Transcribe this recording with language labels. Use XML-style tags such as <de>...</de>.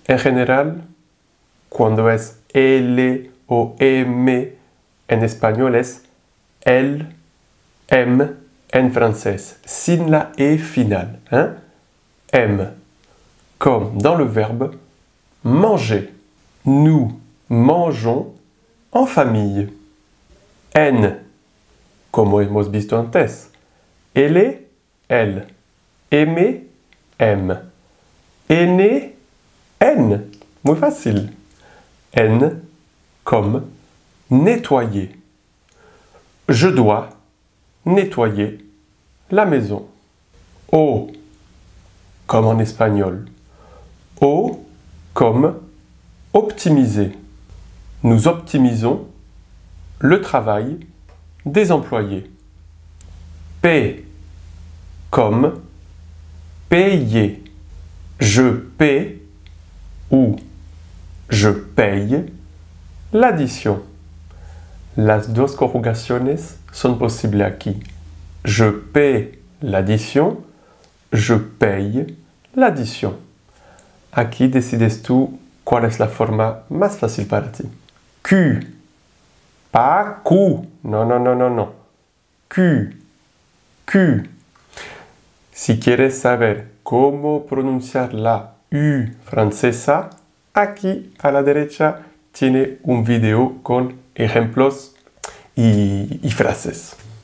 <es>En general, cuando es L o M en español es L, M en francés, sin la E finale.</es> <fr>Hein? M. Comme dans le verbe manger. Nous mangeons en famille.</fr> <es>N. Como hemos visto antes. Elle, elle.</es> <fr>Aimer, aime. Aîné, N. Muy facile. N comme nettoyer. Je dois nettoyer la maison. O comme en espagnol. O comme optimiser. Nous optimisons le travail des employés. P comme payer. Je paie ou je paye l'addition.</fr> <es>Las dos conjugaciones son posibles aquí.</es> <fr>Je paie l'addition, je paye l'addition.</fr> <es>Aquí decides tú cuál es la forma más fácil para ti.</es> <fr>Q. Pas Q. No. Q.</fr> <es>Si quieres saber cómo pronunciar la U francesa, aquí a la derecha tiene un video con ejemplos y frases.</es>